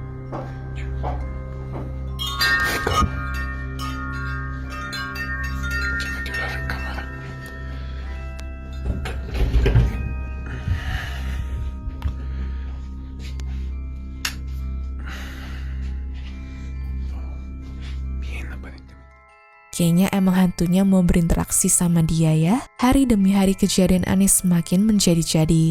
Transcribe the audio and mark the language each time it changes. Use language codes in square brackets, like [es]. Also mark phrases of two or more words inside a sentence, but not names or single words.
[es] Ay, cabrón. Se metió la recámara. Bien, aparentemente. [id] Kayaknya emang hantunya mau berinteraksi sama dia ya. Hari demi hari kejadian aneh semakin menjadi-jadi.